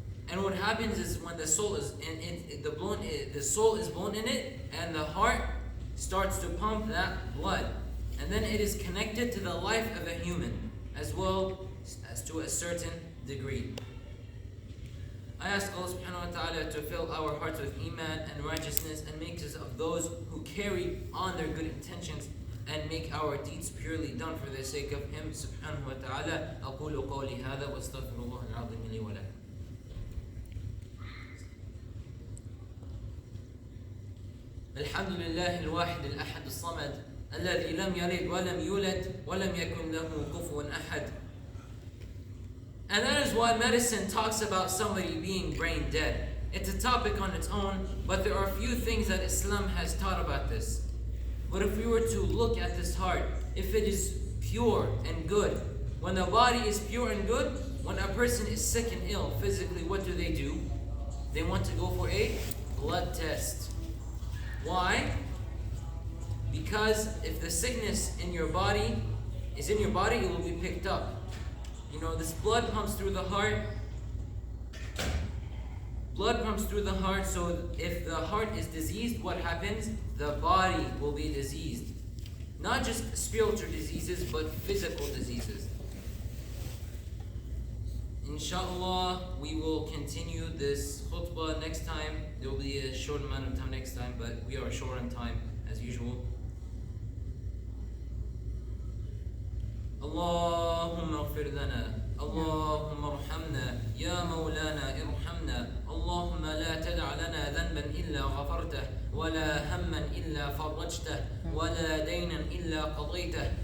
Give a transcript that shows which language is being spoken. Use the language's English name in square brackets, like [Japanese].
[English] And what happens is when the soul is the soul is blown in it, and the heart starts to pump that blood, and then it is connected to the life of a human, as well as to a certain degree. I ask Allah subhanahu wa ta'ala to fill our hearts with iman and righteousness, and make us of those who carry on their good intentions and make our deeds purely done for the sake of Him subhanahu wa ta'ala. [Arabic] أقول قولي هذا واستغفر الله العظيم لي ولكم. الحمد لله الواحد الأحد الصمد الذي لم يلد ولم يولد ولم يكن له كفوا أحد. [English] And that is why medicine talks about somebody being brain dead. It's a topic on its own, but there are a few things that Islam has taught about this. But if we were to look at this heart, if it is pure and good, when the body is pure and good, when a person is sick and ill physically, what do? They want to go for a blood test. Why? Because if the sickness in your body is in your body, it will be picked up. You know, this blood pumps through the heart. Blood pumps through the heart, so if the heart is diseased, what happens? The body will be diseased. Not just spiritual diseases, but physical diseases. Inshallah, we will continue this khutbah next time. There will be a short amount of time next time, but we are short on time as usual. [Arabic] اللهم اغفر لنا اللهم ارحمنا يا مولانا ارحمنا اللهم لا تدع لنا ذنبا إلا غفرته ولا هما إلا فرجته ولا دينا إلا قضيته